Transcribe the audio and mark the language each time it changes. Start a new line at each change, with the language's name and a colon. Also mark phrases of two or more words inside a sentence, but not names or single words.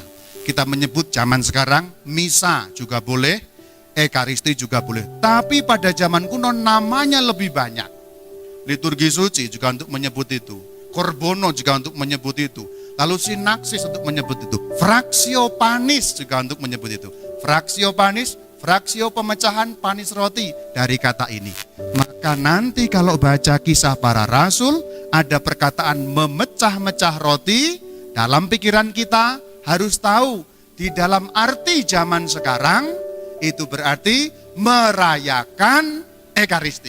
Indonesian: Kita menyebut zaman sekarang misa juga boleh, Ekaristi juga boleh. Tapi pada zaman kuno namanya lebih banyak. Liturgi suci juga untuk menyebut itu. Korbono juga untuk menyebut itu. Lalu sinaksis untuk menyebut itu.
Latin: Fraksio panis
Indonesian: juga untuk menyebut itu.
Latin: Fraksio panis,
Indonesian: fraksio pemecahan panis roti dari kata ini. Maka nanti kalau baca Kisah Para Rasul, ada perkataan memecah-mecah roti, dalam pikiran kita harus tahu di dalam arti zaman sekarang, itu berarti merayakan Ekaristi.